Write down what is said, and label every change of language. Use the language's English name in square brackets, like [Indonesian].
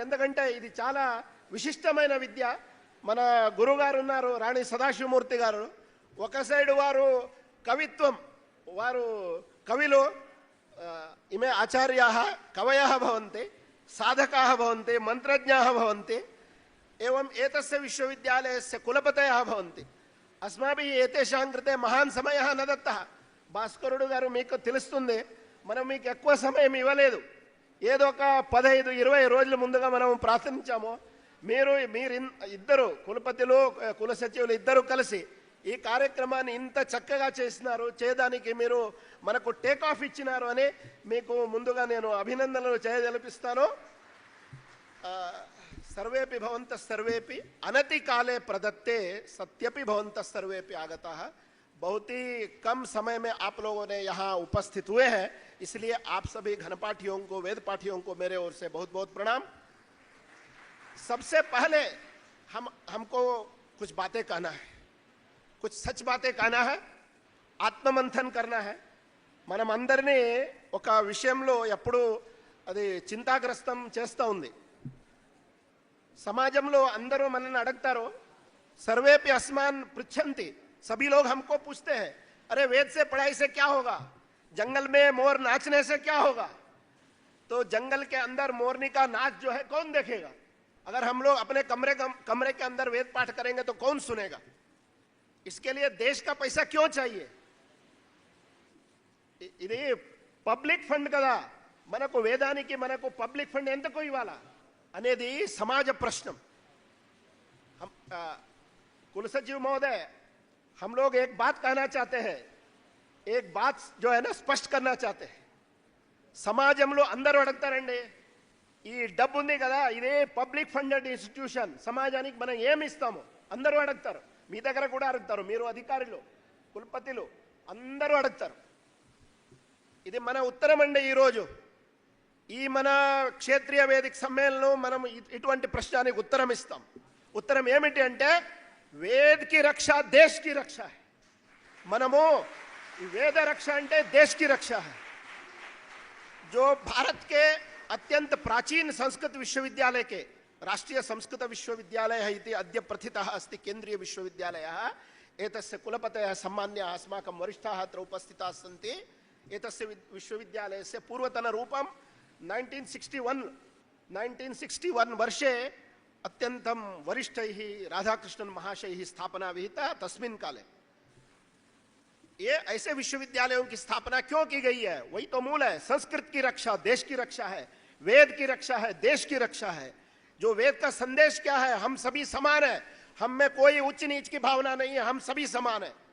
[Telugu] ఎందుకంటే ఇది చాలా విశిష్టమైన విద్య. మన గురుగారు ఉన్నారు రాణి సదాశివమూర్తి గారు. ఒక సైడ్ వారు కవిత్వం, వారు కవిలో [Sanskrit] ఇమే ఆచార్యాः కవయः భవంతి, సాధకాः భవంతి, మంత్రజ్ఞాः భవంతి, एवं एतस्य विश्वविद्यालयस्य कुलपतयः भवन्ति. अस्माभिः एतेषां कृते महान् समयः न दत्तः. [Telugu] భాస్కరుడు గారు మీకు తెలుస్తుంది, మనం మీకు ఎక్కువ సమయం ఇవ్వలేదు. ఏదో ఒక 15-20 రోజుల ముందుగా మనం ప్రార్థించాము. మీరు ఇద్దరు కులపతిలు కుల సచివులు ఇద్దరు కలిసి ఈ కార్యక్రమాన్ని ఇంత చక్కగా చేసినారు, చేయడానికి మీరు మనకు టేక్ ఆఫ్ ఇచ్చినారు అని మీకు ముందుగా నేను అభినందనలు చేయజలిపిస్తాను. [Sanskrit] सर्वेपि भवन्तः सर्वेपि अनति काले प्रदत्ते सत्यपि भवन्तः सर्वेपि आगताः. [Hindi] बहुत ही कम समय में आप लोगों ने यहाँ उपस्थित हुए हैं, इसलिए आप सभी घनपाठियों को, वेद पाठियों को मेरे ओर से बहुत बहुत प्रणाम. सबसे पहले हमको कुछ बातें कहना है, कुछ सच बातें कहना है, ఆత్మమంథన్ करना है. [Telugu] మనం అందరినీ ఒక విషయంలో ఎప్పుడు అది చింతాగ్రస్తం చేస్తూ ఉంది. సమాజంలో అందరూ మనల్ని అడుగుతారు, [Sanskrit] सर्वेपि अस्मान पृच्छन्ति, [Hindi] सभी लोग हमको पूछते हैं, अरे वेद से पढ़ाई से क्या होगा, जंगल में मोर नाचने से क्या होगा. तो जंगल के अंदर मोरनी का नाच जो है कौन देखेगा? अगर हम लोग अपने कमरे के अंदर वेद पाठ करेंगे तो कौन सुनेगा? इसके लिए देश का पैसा क्यों चाहिए? [Telugu] ఇది పబ్లిక్ ఫండ్ కదా, మనకు వేదానికి మనకు పబ్లిక్ ఫండ్ ఎందుకు ఇవ్వాలా అనేది సమాజ ప్రశ్న. [Hindi] कुल सचिव महोदय, हम लोग एक बात कहना चाहते हैं, एक बात जो है ना स्पष्ट करना चाहते हैं. [Telugu] సమాజంలో అందరూ అడుగుతారండి, ఈ డబ్బు ఉంది కదా ఇదే పబ్లిక్ ఫండెడ్ ఇన్స్టిట్యూషన్, సమాజానికి మనం ఏమి ఇస్తాము అందరూ అడుగుతారు. మీ దగ్గర కూడా అడుగుతారు, మీరు అధికారులు కులపతిలు అందరూ అడుగుతారు. ఇది మన ఉత్తరం అండి. ఈరోజు ఈ మన క్షేత్రీయ వేదిక సమ్మేళనం మనం ఇటువంటి ప్రశ్నకి ఉత్తరం ఇస్తాం. ఉత్తరం ఏమిటి అంటే [Hindi] వేद की रक्षा देश की रक्षा है. [Telugu] మనము [Hindi] वेद रक्षा [Telugu] అంటే [Hindi] देश की रक्षा है. जो भारत के अत्यंत प्राचीन संस्कृत विश्वविद्यालय के [Sanskrit] राष्ट्रीय संस्कृत विश्वविद्यालय इति अद्य प्रथितः अस्ति केन्द्रीय विश्वविद्यालयः. एतस्य कुलपतयः सम्मान्याः अस्माकं वरिष्ठाः अत्र उपस्थिताः सन्ति. एतस्य विश्वविद्यालयस्य पूर्वतनरूपं 1961 वर्षे अत्यंतं वरिष्ठैः राधाकृष्णन महाशयैः स्थापना विहिता. तस्मिन् काले ये [Hindi] ऐसे विश्वविद्यालयों की स्थापना क्यों की गई है? वही तो मूल है. संस्कृत की रक्षा देश की रक्षा है, वेद की रक्षा है देश की रक्षा है. जो वेद का संदेश क्या है, हम सभी समान है, हम में कोई उच्च नीच की भावना नहीं है, हम सभी समान है.